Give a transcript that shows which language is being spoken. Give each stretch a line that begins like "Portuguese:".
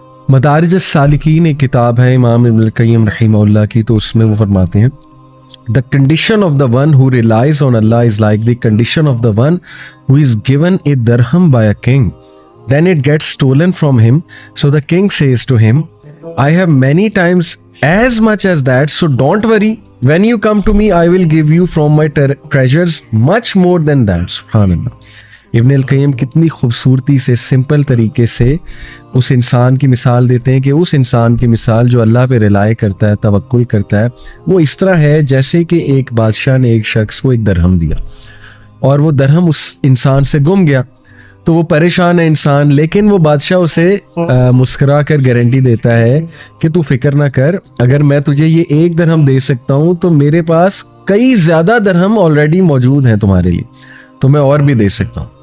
Hindi: मदारिज सालिकीन एक किताब है इमाम इब्न क़य्यिम रहिमहुल्लाह की, तो उसमें वो फरमाते हैं,
English: The condition of the one who relies on Allah is like the condition of the one who is given a dirham by a king, then it gets stolen from him, so the king says to him, I have many times as much as that, so don't worry. When you come to me, I will give you from my treasures much more than that.
Arabic: Subhanallah.
Hindi: इब्न अल-क़य्यिम कितनी खूबसूरती से simple तरीके से उस इंसान की मिसाल देते हैं कि उस इंसान की मिसाल जो अल्लाह पे रिलाय करता है, तवक्कुल करता है, वो इस तरह है जैसे कि एक बादशाह ने एक शख्स को एक दरहम दिया और वो दरहम उस इंसान से गुम गया, तो वो परेशान है इंसान, लेकिन वो बादशाह उसे मुस्कुरा कर गारंटी देता है कि तू फिक्र ना कर, अगर मैं तुझे ये एक दरहम दे सकता हूँ तो मेरे पास कई ज़्यादा दरहम ऑलरेडी मौजूद हैं तुम्हारे लिए, तो मैं और भी दे सकता हूँ।